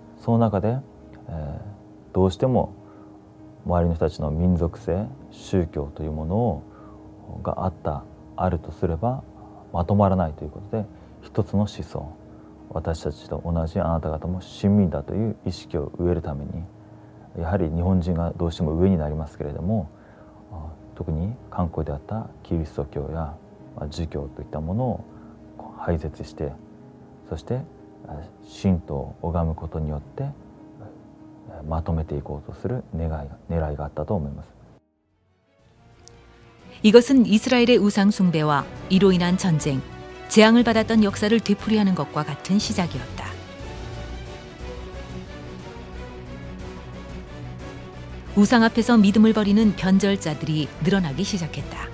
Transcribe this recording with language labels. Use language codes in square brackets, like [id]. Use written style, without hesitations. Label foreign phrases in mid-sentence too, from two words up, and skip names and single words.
[ja] その中で、どうしても周りの人たちの民族性、宗教というものがあるとすればまとまらないということで、一つの思想、私たちと同じあなた方も市民だという意識を植えるために、やはり日本人がどうしても上になりますけれども、特に観光であったキリスト教や儒教といったものを廃絶して、そして神道を拝むことによってまとめていこうとする狙いがあったと思います。 [ko] 이것은 이스라엘의 우상 숭배와 이로 인한 전쟁, 재앙을 받았던 역사를 되풀이하는 것과 같은 시작이었다. 우상 앞에서 믿음을 버리는 변절자들이 늘어나기 시작했다.